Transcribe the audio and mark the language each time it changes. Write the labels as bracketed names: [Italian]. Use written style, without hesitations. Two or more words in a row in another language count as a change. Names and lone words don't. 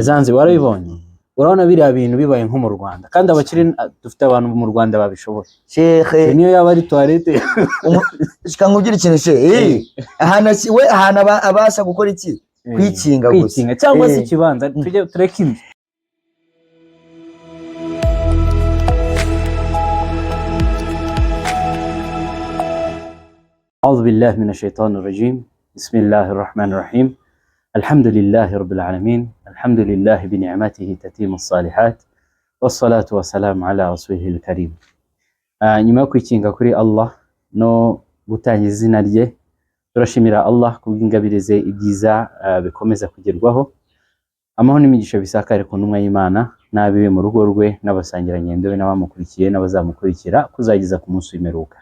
[Kinyarwanda] Zanzibar warayibonye. Urabona biriya bintu bibaye nko mu Rwanda, kandi abakiri dufite abantu mu Rwanda babishoboye. Sheikh niyo yaba ari toilette shikangubwira ikintu she ahana abasha gukora iki, kwikinga gusa cyangwa se ikibanza tujye tureke inzu. [Arabic] أعوذ بالله من الشيطان الرجيم. بسم الله الرحمن الرحيم. الحمد لله رب العالمين. الحمد لله بنعمته تتم الصالحات والصلاة والسلام على رسوله الكريم. [Kinyarwanda] nyuma yo kwikinga kuri Allah no gutangiza izina rye, turashimira Allah kubw'ingabirize ibyiza bikomeza kugerwaho. Amahoro n'imigisha bisakare ku ntumwa y'Imana n'abiwe mu rugo rwe n'abasangirangendo be n'abamukurikiye n'abazamukurikira kuzageza ku munsi w'imperuka.